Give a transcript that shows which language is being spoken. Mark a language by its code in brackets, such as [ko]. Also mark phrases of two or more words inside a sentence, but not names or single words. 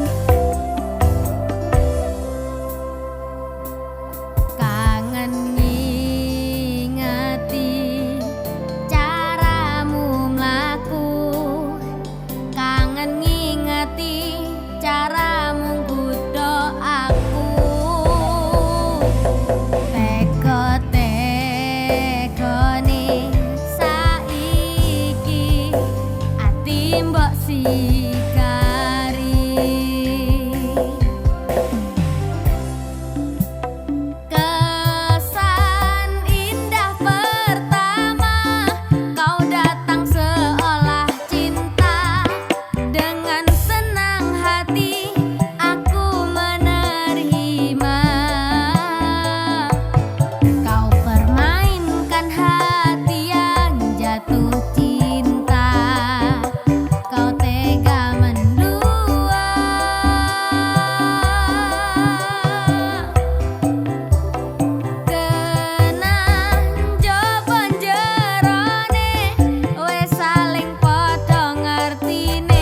[jv] Kangen ngingeti caramu mlaku, kangen ngingeti caramu nggodha aku. Teko-tekone saiki ati mbok sikari. [id] Kesan indah pertama kau datang seolah cinta. Dengan senang hati aku menerima. Kau permainkan hati yang jatuh cinta. Kau tega mendua. [jv] Kenang jaban jerone wis saling padha ngertine.